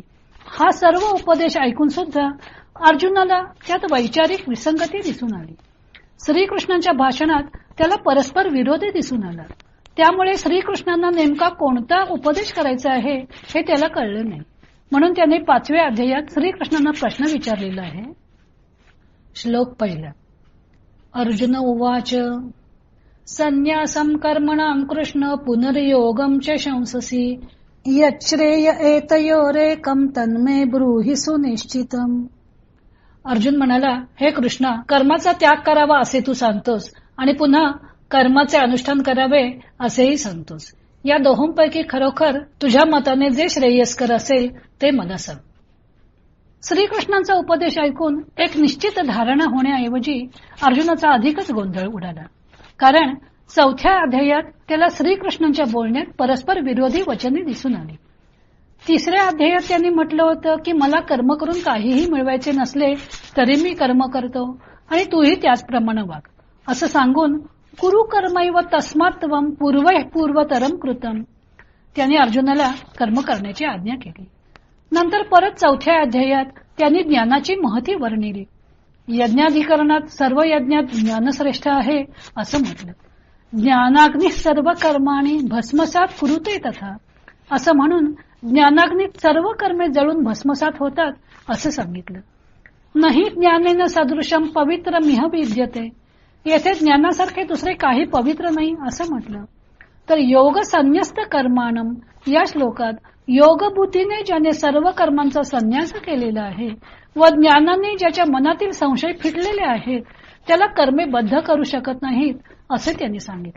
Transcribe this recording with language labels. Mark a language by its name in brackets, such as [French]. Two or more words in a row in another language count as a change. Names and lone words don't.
[Marathi] हा सर्व उपदेश ऐकून सुद्धा अर्जुनाला त्यात वैचारिक विसंगती दिसून आली. श्रीकृष्णांच्या भाषणात त्याला परस्पर विरोध दिसून आला. त्यामुळे श्रीकृष्णांना नेमका कोणता उपदेश करायचा आहे हे त्याला कळलं नाही. म्हणून त्याने 5व्या अध्यायात श्रीकृष्णांना प्रश्न विचारलेला आहे. श्लोक पहिला. [Sanskrit] अर्जुन उवाच संन्यासं कर्मणां कृष्ण पुनर्योगं च शंससि यच्छ्रेय एतयोरेकं तन्मे ब्रूहि सुनिश्चितम्. [Marathi] अर्जुन म्हणाला, हे कृष्णा, कर्माचा त्याग करावा असे तू सांगतोस आणि पुन्हा कर्माचे अनुष्ठान करावे असेही सांगतोस. या दोहोंपैकी खरोखर तुझ्या मताने जे श्रेयस्कर असेल ते मला सांग. श्रीकृष्णांचा उपदेश ऐकून एक निश्चित धारणा होण्याऐवजी अर्जुनाचा अधिकच गोंधळ उडाला. कारण चौथ्या अध्यायात त्याला श्रीकृष्णांच्या बोलण्यात परस्पर विरोधी वचने दिसून आली. तिसऱ्या अध्यायात त्यांनी म्हटलं होतं की मला कर्म करून काहीही मिळवायचे नसले तरी मी कर्म करतो आणि तूही त्याचप्रमाणे वाग असं सांगून [Sanskrit] कुरु कर्मैव तस्मात् त्वं पूर्वतरम कृतम [Marathi] त्यांनी अर्जुनाला कर्म करण्याची आज्ञा केली. नंतर परत चौथ्या अध्यायात त्यांनी ज्ञानाची महती वर्णिली. यज्ञाधिकरणात सर्व यज्ञात ज्ञानश्रेष्ठ आहे असं म्हटलं. [Sanskrit] ज्ञानाग्नी सर्व कर्माणी भस्मसात कुरुते तथा [Marathi] असं म्हणून ज्ञानाग्नीत सर्व कर्मे जळून भस्मसात होतात असं सांगितलं. [Sanskrit] नाही ज्ञानेन सदृशम पवित्रमिह विद्यते. [Marathi] येथे ज्ञानासारखे दुसरे काही पवित्र नाही असं म्हटलं. तर [Sanskrit] योग संन्यस्त कर्माणम [Marathi] या श्लोकात योगबुद्धीने ज्याने सर्व कर्मांचा संन्यास केलेला आहे व ज्ञानाने ज्याच्या मनातील संशय फिटलेले आहेत त्याला कर्मे बद्ध करू शकत नाहीत असे त्यांनी सांगितलं.